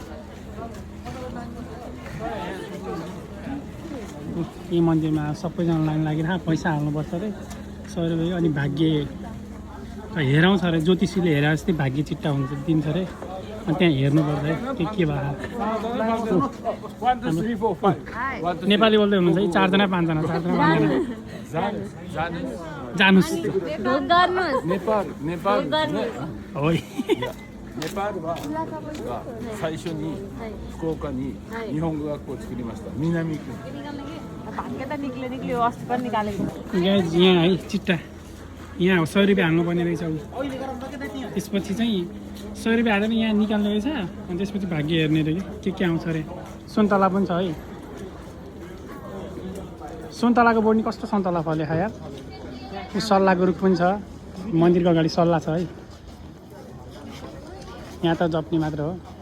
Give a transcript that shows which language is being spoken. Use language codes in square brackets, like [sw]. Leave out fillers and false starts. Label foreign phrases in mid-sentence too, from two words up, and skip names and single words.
[ne] यी मन्दिरमा सबैजना लाइन लागिरहेको पैसा हाल्नुपर्छ अरे 100 रुपियाँ अनि भाग्य हेराउँछ अरे ज्योतिषीले हेरे जस्तै भाग्य चिट्टा हुन्छ दिन्छ अरे अनि त्यहाँ हेर्नुपर्छ है के भयो नेपाली बोल्दै हुनुहुन्छ है 4 जना 5 जना जानुस् हो [ja] ネパールは最初に福岡に日本語学校を作りました南区 [ne] गाइज यहाँ है चिट्टा यहाँ 100 रुपियाँ हाल्नुपर्ने रहेछ त्यसपछि चाहिँ 100 रुपियाँ हालेर यहाँ निकाल्ने रहेछ अनि त्यसपछि भाग्य हेर्ने रहेछ के आउँछ अरे सुन्तला पनि छ है सुन्तलाको बोर्नी कस्तो सन्तला फल्यो खा यार सल्लाहको रुख पनि छ मन्दिरको अगाडि सल्लाह छ है यहाँ त जप्नी मात्र हो